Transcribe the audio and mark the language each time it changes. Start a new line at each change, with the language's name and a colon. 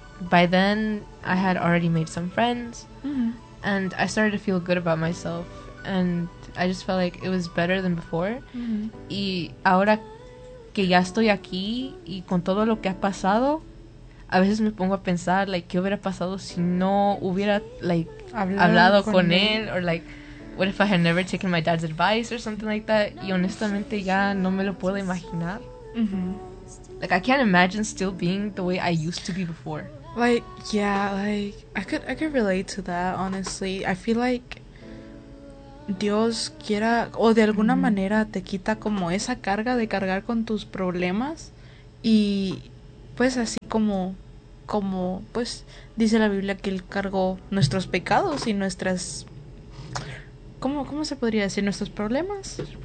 English: By then, I had already made some friends. Mm-hmm. And I started to feel good about myself. And I just felt like it was better than before. Mm-hmm.
Spanish: Y ahora que ya estoy aquí y con todo lo que ha pasado, a veces me pongo a pensar, like, ¿qué hubiera pasado si no hubiera, like, hablado con él?
English: Or, like, what if I had never taken my dad's advice or something like that?
Spanish: Y honestamente ya no me lo puedo imaginar.
English: Like, I can't imagine still being the way I used to be before. Like, yeah, like, I could relate to that, honestly. I feel like
Spanish: Dios quiera, o de alguna manera te quita como esa carga de cargar con tus problemas. Y pues así como pues dice la Biblia que Él cargó nuestros pecados y nuestras, ¿cómo se podría decir? Nuestros problemas.